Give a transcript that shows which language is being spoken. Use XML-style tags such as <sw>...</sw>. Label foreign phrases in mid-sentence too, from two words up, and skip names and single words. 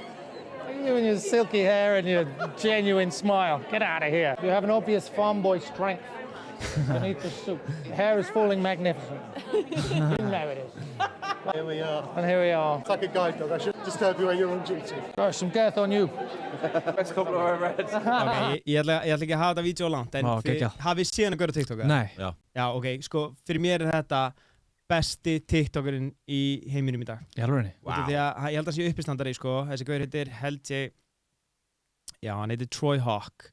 <en>You and your silky hair and your genuine smile. Get out of here. You have an obvious farm boy strength beneath the suit. The hair is falling magnificent. You know it is. Here we are. And here we are. It's like a guide dog. I should disturb you when you're on duty. Got some girth on you. Best compliment I've ever read.</en> <is>Ok, ég ætla ekki að hafa þetta vídeo langt, en hafið síðan að gera TikTok? Nei. Já, ok, sko, fyrir mér er þetta besti TikTokerinn í heiminum í dag. Í alvörinni?</is> <en>Wow.</en> <is>Því að ég held að sé uppistandari, sko, þessi gaur heitir hann heitir Troy Hawk.</is>